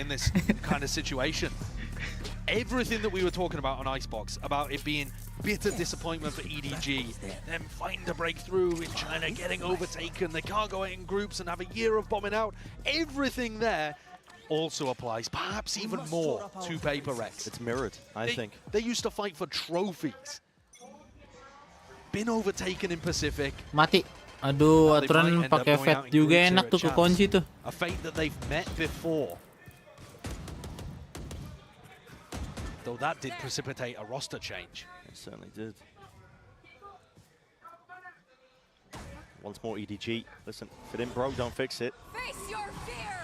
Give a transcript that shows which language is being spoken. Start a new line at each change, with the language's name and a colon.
English: in this kind of situation. Everything that we were talking about on Icebox, about it being bitter disappointment for EDG, them fighting to break through in China, getting overtaken, they can't go out in groups and have a year of bombing out. Everything there also applies, perhaps even more, to PRX. It's mirrored, I think. They used to fight for trophies. Been overtaken in Pacific.
Indonesian: Mati. Aduh, aturan pakai vet juga enak tuh, kekunci tuh.
English: A fate that they've met before. Though that did precipitate a roster change. It certainly did. Once more EDG. Listen, if it ain't broke, don't fix it. Face your fear.